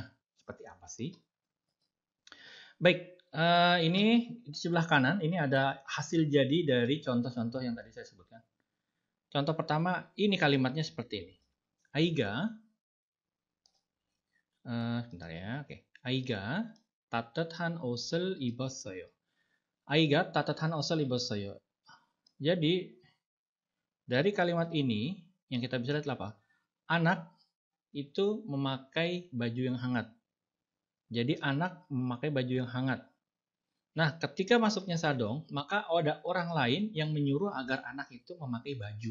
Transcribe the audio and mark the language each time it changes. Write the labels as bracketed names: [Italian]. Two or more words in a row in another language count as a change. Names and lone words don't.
[Indonesian] Seperti apa sih? Baik, ini di sebelah kanan ini ada hasil jadi dari contoh-contoh yang tadi saya sebutkan. Contoh pertama, ini kalimatnya seperti ini. Aiga, sebentar ya, oke. [Korean] Aiga 따뜻한 옷을 입었어요. 아이가 따뜻한 옷을 입었어요. [Indonesian] Jadi dari kalimat ini yang kita bisa lihat apa? Anak itu memakai baju yang hangat. Jadi anak memakai baju yang hangat. Nah, ketika masuknya sadong, maka ada orang lain yang menyuruh agar anak itu memakai baju.